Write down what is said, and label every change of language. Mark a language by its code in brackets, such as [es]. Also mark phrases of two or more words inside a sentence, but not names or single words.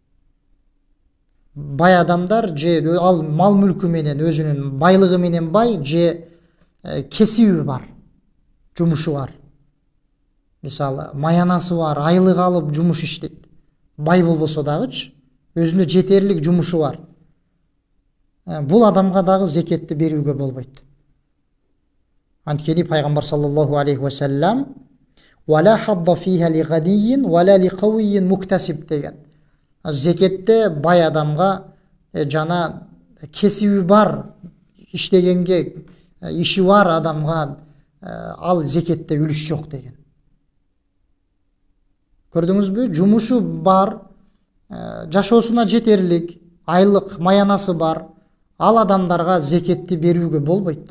[ky] Бай адамдар же ал мал мүлкү менен, өзүнүн байлыгы менен бай, же кесиби бар, жумушу бар. Мисалы, маянасы бар, айлык алып жумуш иштейт. Бай болбосо дагычы, өзүнө жетерлик жумушу бар. Бул адамга дагы зекетти берүүгө болбойт. Анткени пайгамбар [ar] صلى الله عليه وسلم «ولا حظ فيها لغني ولا لقوي مكتسب» [ky] деген. Зекетте бай адамга жана кесиби бар, иштегенге иши бар адамга ал зекетте үлүш жок деген. Көрдүңүзбү? Жумушу бар, жашоосуна жетерлик, айлык, маянасы бар, ал адамдарга зекетти берүүгө болбойт.